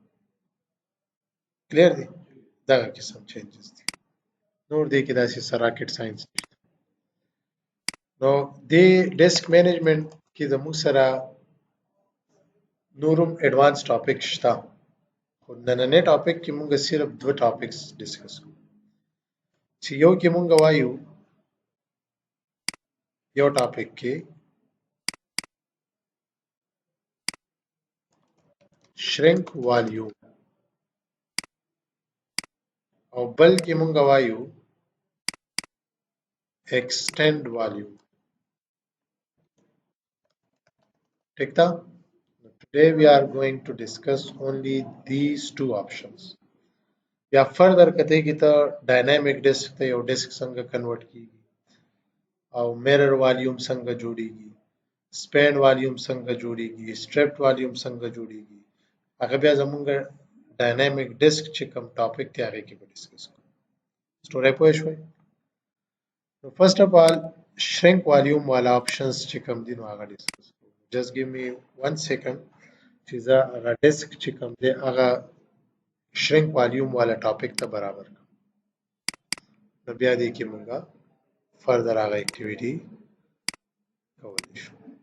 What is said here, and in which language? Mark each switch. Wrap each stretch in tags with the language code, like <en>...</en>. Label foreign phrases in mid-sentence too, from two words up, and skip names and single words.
<ps>کلیر دی دغه قسم چینجز دي نور دی کې داسې سره</ps> <en>rocket science</en> <ps>نشته نو دی</ps> <en>disk management</en> <ps>کې زموږ سره نورم</ps> <en>advance topic</en> <ps>شته خو نننې ټاپک کې مونږ صرف دوه</ps> <en>topics discuss</en> <ps>کوو چې یو کې مونږ وایو یو ټاپک کې</ps> <en>shrink volume</en> <ps>او بل کې مونږ وایو</ps> <en>extend volume ٹھیک تا today we are going to discuss only these two options یا further</en> <ps>کته کی ته</ps> <en>dynamic</en> <ps>disk ته یو disk څنګه convert کیږي او</ps> <en>mirror volume</en> <ps>څنګه جوړیږي</ps> <en>span volume</en> <ps>څنګه جوړیږي</ps> <en>stripped volume</en> <ps>څنګه جوړیږي هغه بیا زمونږ dynamic disk چې کوم ټاپک دی هغه کې به ډیسکس کوو سټوري پوه شوي نو</ps> <en>first of all shrink volume</en> <ps>والا options چې کوم دي نو هغه ډیسکس کوو</ps> <en>just give me 1 second</en> <ps>چې زه هغه ډیسک چې کوم دی هغه</ps> <en>shrink volume</en> <ps>والا ټاپک ته برابر کړم نو بیا دې کې مونږه further هغه activity کولی شو</ps>